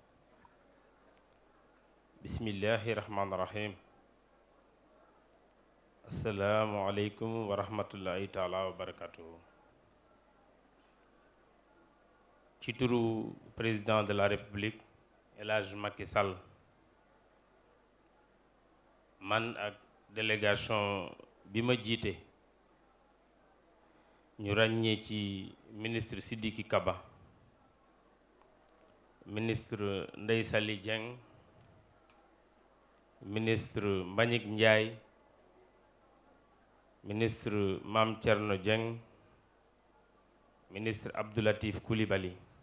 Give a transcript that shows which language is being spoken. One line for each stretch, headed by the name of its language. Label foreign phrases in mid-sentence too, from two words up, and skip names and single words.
Arabic: بسم الله الرحمن الرحيم السلام عليكم ورحمة الله تعالى وبركاته.
Wolof: ci turu
French: président de la République El Hadj Macky Sall
Wolof: man ak délégation bi ma jiite ñu ràññee ci ministre Sidiki Kaba, ministre Ndeye Saly Dieng, ministre Mbagnick Ndiaye, ministre Mame Thierno Dieng, ministre Abdou Latif Coulibaly,